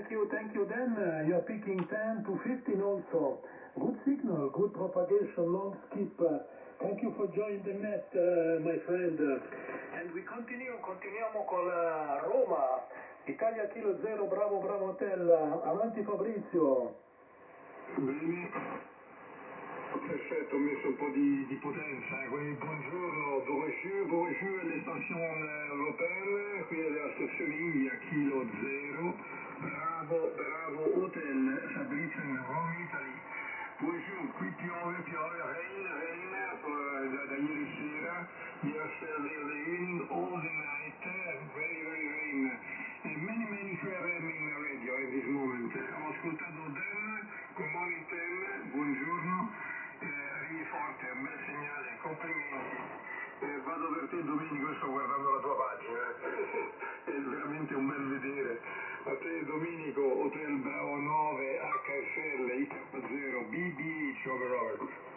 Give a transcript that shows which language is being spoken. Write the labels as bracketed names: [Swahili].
[English] Thank you. Then you're picking 10 to 15 also. Good signal, good propagation, long skip. Thank you for joining the net, my friend. And we [Italian] continuiamo con Roma. Italia Kilo 0, Bravo Hotel. Avanti Fabrizio. Bene. Perfetto, ho messo un po' di potenza, quindi buongiorno, [French] bonjour all'espansion européenne, [Italian] qui alla stazione India, Kilo 0, Bravo Hotel, Fabrizio in Rome, Italy. Buongiorno, qui piove, [English] rain, [Italian] da ieri sera, [English] yesterday evening, all the night, very rain. And many FM in radio at this moment. [Italian] Ho ascoltato Dan, [English] good morning [Italian] Dan, buongiorno. Arrivi forte, un bel segnale, complimenti. Vado per te Domenico, sto guardando la tua pagina. È veramente un bel vedere. A te Domenico, Hotel Bravo 9, HSL, IK0, BBH, over Robert.